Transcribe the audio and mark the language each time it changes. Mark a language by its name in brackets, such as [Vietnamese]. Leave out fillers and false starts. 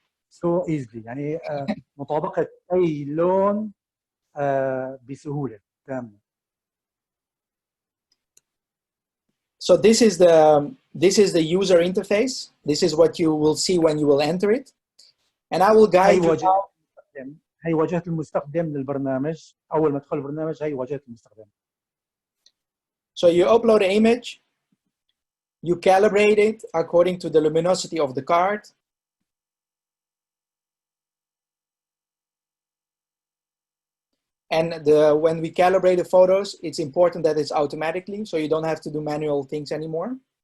[English] So easily [Arabic] يعني مطابقة أي لون بسهولة تامة. [English] So this is the user interface. This is what you will see when you will enter it, and I will guide you. [Arabic] هي واجهة المستخدم للبرنامج. أول ما تدخل البرنامج هي واجهة المستخدم. [English] So you upload an image, you calibrate it according to the luminosity of the card. And when we calibrate the photos, it's important that it's automatically, so you don't have to do manual things anymore.